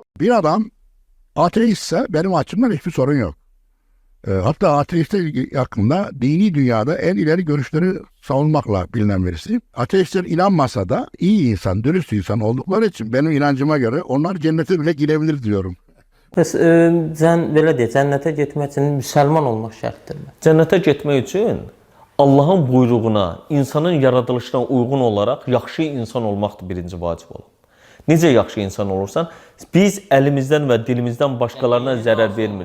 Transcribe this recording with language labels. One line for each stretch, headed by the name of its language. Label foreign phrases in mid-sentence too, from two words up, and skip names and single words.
Turkish: Bir adam ateistse benim açımdan hiçbir sorun yok. Hatta ateistler hakkında dini dünyada en ileri görüşleri savunmakla bilinen birisi. Ateistler inanmasa da iyi insan, dürüst insan oldukları için benim inancıma göre onlar cennete bile girebilir diyorum.
Azerbaijani: Bəs belə deyək, cənnətə getmək üçün müsəlman olmaq şərtdirmi? Cənnətə getmək üçün Allahın buyruğuna, insanın yaradılışına uyğun olaraq yaxşı insan olmaqdır birinci vacib olan. Necə yaxşı insan olursan, biz əlimizdən və dilimizdən başqalarına zərər vermirik.